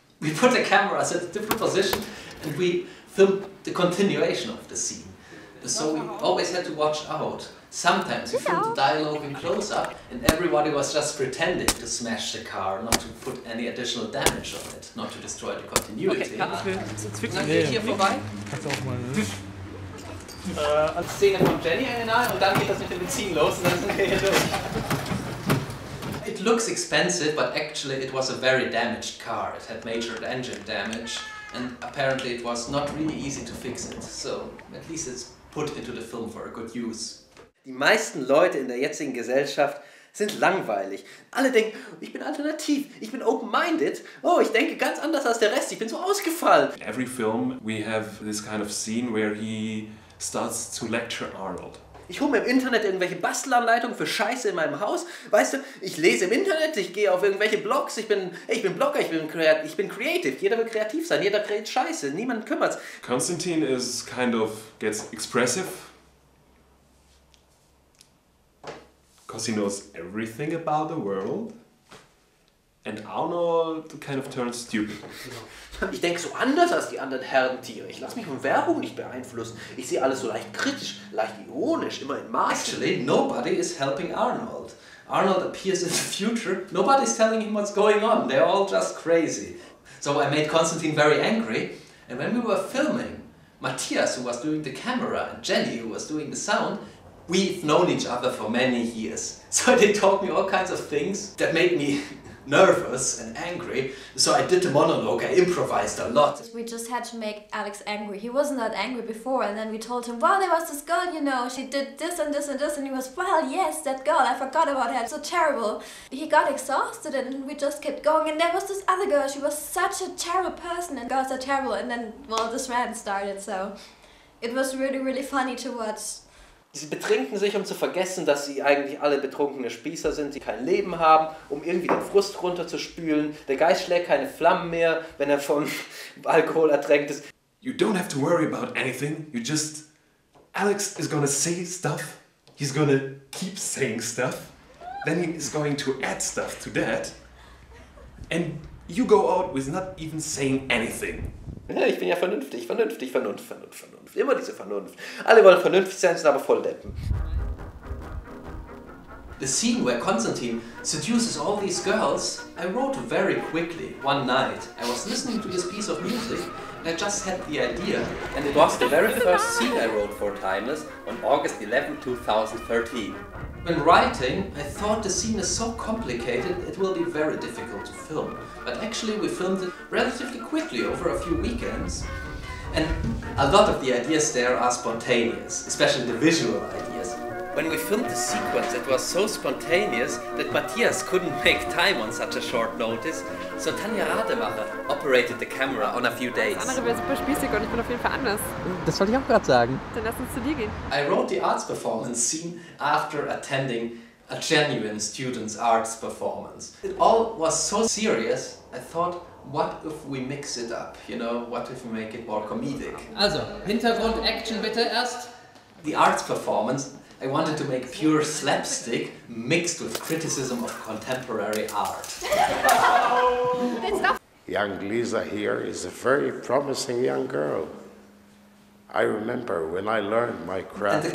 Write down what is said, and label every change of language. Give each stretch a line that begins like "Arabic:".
English: We put the cameras at a different position and we filmed the continuation of the scene. So we always had to watch out. Sometimes we filmed the dialogue in close-up and everybody was just pretending to smash the car, not to put any additional damage on it, not to destroy the continuity.
German: Okay, dann gehe ich hier vorbei. Szene von Jenny erinnern und dann geht das mit dem Benzin los und dann sind wir hier durch.
English: It looks expensive, but actually it was a very damaged car. It had major engine damage and apparently it was not really easy to fix it. So at least it's put into the film for a good use.
German: Die meisten Leute in der jetzigen Gesellschaft sind langweilig. Alle denken, ich bin alternativ, ich bin open-minded, oh, ich denke ganz anders als der Rest, ich bin so ausgefallen.
English: In every film we have this kind of scene where he starts to lecture Arnold.
German: Ich hole mir im Internet irgendwelche Bastelanleitungen für Scheiße in meinem Haus. Weißt du, ich lese im Internet, ich gehe auf irgendwelche Blogs, ich bin Blogger, ich bin creative. Jeder will kreativ sein, jeder kreiert Scheiße, niemand kümmert's.
English: Konstantin is kind of gets expressive because he knows everything about the world, and Arnold kind of turns stupid.
German: Ich denke so anders als die anderen Herdentiere. Ich lasse mich von Werbung nicht beeinflussen. Ich sehe alles so leicht kritisch, leicht ironisch, immer in Maßen.
English: Actually, nobody is helping Arnold. Arnold appears in the future. Nobody's telling him what's going on. They're all just crazy. So I made Konstantin very angry. And when we were filming, Matthias, who was doing the camera, and Jenny, who was doing the sound, we've known each other for many years. So they taught me all kinds of things that made me nervous and angry, so I did the monologue, I improvised a lot. We just had to make Alex angry. He wasn't that angry before, and then we told him, well, there was this girl, you know, she did this and this and this, and he was, well, yes, that girl, I forgot about her, so terrible. He got exhausted and we just kept going, and there was this other girl, she was such a terrible person, and girls are terrible, and then, well, this rant started, so it was really, really funny to watch.
German: Sie betrinken sich, um zu vergessen, dass sie eigentlich alle betrunkene Spießer sind, die kein Leben haben, um irgendwie den Frust runterzuspülen. Der Geist schlägt keine Flammen mehr, wenn er von Alkohol ertränkt ist.
English: You don't have to worry about anything. You just... Alex is gonna say stuff. He's gonna keep saying stuff. Then he is going to add stuff to that. And you go out with not even saying anything.
German: Ja, ich bin ja vernünftig. Immer diese Vernunft. Alle wollen vernünftig sein, sind aber voll Deppen.
English: The scene where Konstantin seduces all these girls, I wrote very quickly one night. I was listening to this piece of music and I just had the idea. And it was the very first scene I wrote for Timeless on August 11, 2013. When writing, I thought the scene is so complicated it will be very difficult to film. But actually we filmed it relatively quickly over a few weekends. And a lot of the ideas there are spontaneous, especially the visual ideas. When we filmed the sequence, it was so spontaneous that Matthias couldn't make time on such a short notice, so Tanja Rademacher operated the camera on a few days.
German: Das andere wäre super spießig und ich bin auf jeden Fall anders. Das wollte ich auch gerade sagen. Dann lass uns zu dir gehen.
English: I wrote the arts performance scene after attending a genuine student's arts performance. It all was so serious, I thought, what if we mix it up, you know, what if we make it more comedic?
German: Also, Hintergrund, Action bitte erst.
English: The arts performance, I wanted to make pure slapstick mixed with criticism of contemporary art. Young Lisa here is a very promising young girl. I remember when I learned my craft.